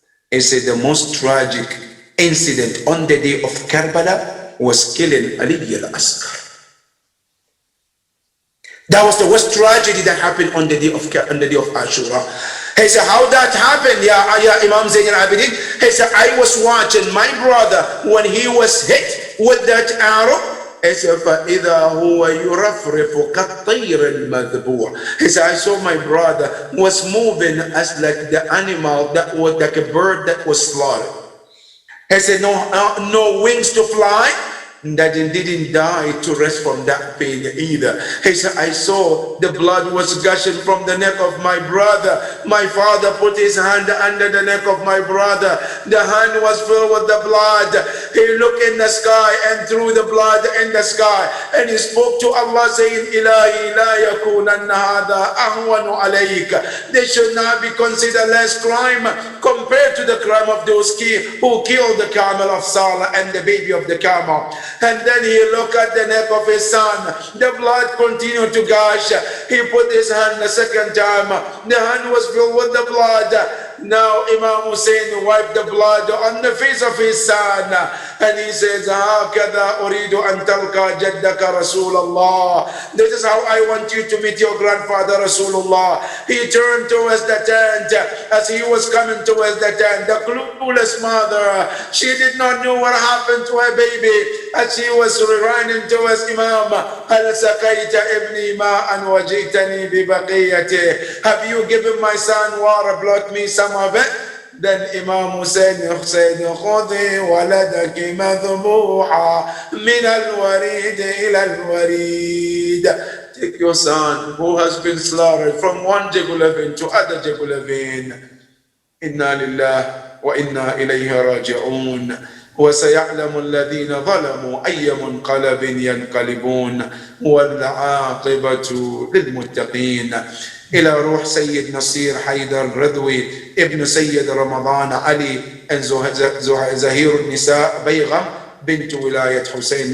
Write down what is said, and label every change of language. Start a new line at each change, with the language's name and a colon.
English: He said the most tragic incident on the day of Karbala was killing Ali al-Asghar. That was the worst tragedy that happened on the day of Ashura. He said, how that happened, ya Imam Zayn al-Abidin? He said, I was watching my brother when he was hit with that arrow,
Arabic: فإذا هو يرفرف كالطير المذبوح.
English: He said, I saw my brother was moving as like the animal that was like a bird that was slaughtered. He said, no wings to fly, that he didn't die to rest from that pain either. He said, I saw the blood was gushing from the neck of my brother. My father put his hand under the neck of my brother. The hand was filled with the blood. He looked in the sky and threw the blood in the sky. And he spoke to Allah saying,
Arabic: Ilahi la yakunanna hadha ahwanu alayk.
English: They should not be considered less crime compared to the crime of those who killed the camel of Salah and the baby of the camel. And then he looked at the neck of his son. The blood continued to gush. He put his hand the second time. The hand was filled with the blood. Now Imam Hussein wiped the blood on the face of his son. And he says,
Arabic: هَكَذَا أُرِيدُ أَن تَلْقَى جَدَّكَ رَسُولَ اللَّهِ.
English: This is how I want you to meet your grandfather Rasulullah. He turned towards the tent. As he was coming towards the tent, the clueless mother, she did not know what happened to her baby. As she was running towards Imam,
Arabic: هَلْ سَقَيْتَ إِبْنِي مَاءً وَجِئْتَنِي بِبَقِيَّتِهِ.
English: Have you given my son water, brought me some of it? Then Imam Hussein said,
Arabic: خُذِي وَلَدَكِ مَذْبُوحًا مِنَ الْوَرِيدِ إِلَى الْوَرِيدِ.
English: Take your son who has been slaughtered from one jugular vein to other jugular vein.
Arabic: Inna lillahi wa inna ilayhi raji'un. وسيعلم الذين ظلموا أي منقلب ينقلبون والعاقبة للمتقين. إلى روح سيد نصير حيدر رضوي ابن سيد رمضان علي زهير النساء بيغم بنت ولاية حسين.